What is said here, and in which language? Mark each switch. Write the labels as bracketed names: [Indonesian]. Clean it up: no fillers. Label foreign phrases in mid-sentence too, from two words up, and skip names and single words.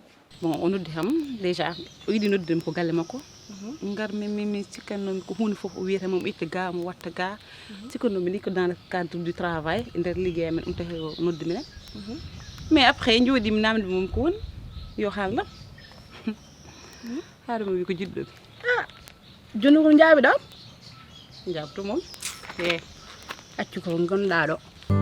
[Fula] bon o noddi kam déjà o yiɗi noddudemi ko galle makko ngar mi cikkannomi ko hunde fof o wiyata mo itta ga mo watta ga cikkannomi ni ko [French] dans le cadre du travail [Fula] e nder liggéey amen ɗum tahi o noddi minen [French] mais après [Fula] jooɗimi namde mom ko woni yo haalnam haademo wi ko jiɗɗomi joni ko jaaɓi ɗam jabto moom accu ko gonɗa ɗo